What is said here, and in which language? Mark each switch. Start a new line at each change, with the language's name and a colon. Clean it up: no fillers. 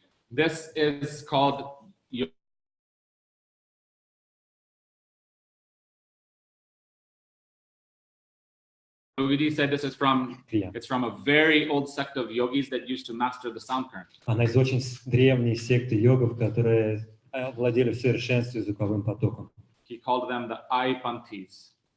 English: This is called Yogiji said this is from,
Russian: Крия.
English: it's from a very old sect of yogis that used to master the sound current.
Russian: Она из очень древней секты йогов, которые владели в совершенстве звуковым потоком.
English: He called them the Aipantis.